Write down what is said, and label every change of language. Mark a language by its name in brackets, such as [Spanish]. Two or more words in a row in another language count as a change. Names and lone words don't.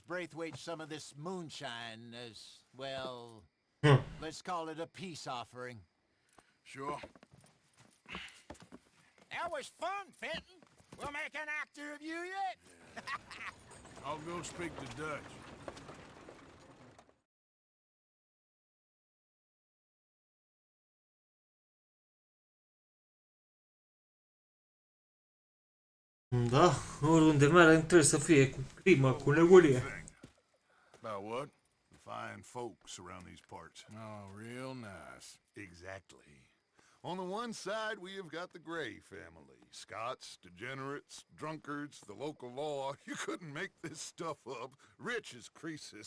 [English] Braithwaite some of this moonshine as, well, let's call it a peace offering. Sure. That was fun, Fenton. We'll make an actor of you yet. I'll go speak to Dutch. [Romanian] Da, oriunde merg trebuie să fie cu crimă, cu nebunie. [English] About what? The fine folks around these parts. Oh, real nice. Exactly. On the one side, we have got the Gray family. Scots, degenerates, drunkards, the local law. You couldn't make this stuff up. Rich as Croesus.